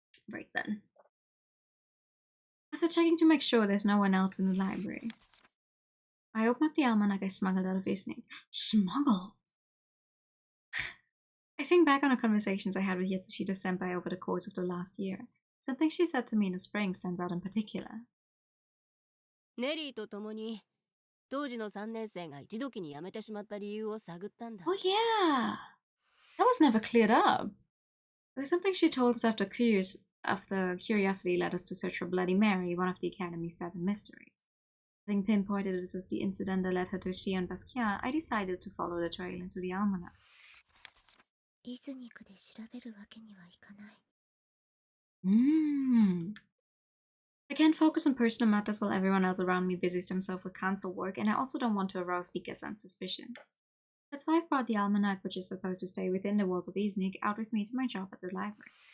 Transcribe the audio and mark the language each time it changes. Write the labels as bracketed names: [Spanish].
[English] Right then. After checking to make sure there's no one else in the library, I opened up the almanac I smuggled out of Isnik. Smuggled? I think back on the conversations I had with Yatsushita Senpai over the course of the last year. Something she said to me in the spring stands out in particular. [Japanese] ネリーと共に当時の3年生が一時に辞めてしまった理由を探ったんだ。 [English] Oh yeah! That was never cleared up. It was something she told us after curiosity led us to search for Bloody Mary, one of the Academy's 7 mysteries. Having pinpointed this as the incident that led her to Shion Basquiat, I decided to follow the trail into the almanac. [Japanese] イズニクで調べるわけにはいかない。 [English] I can't focus on personal matters while everyone else around me busies themselves with council work, and I also don't want to arouse Ika-san's suspicions. That's why I've brought the almanac, which is supposed to stay within the walls of Iznik, out with me to my job at the library.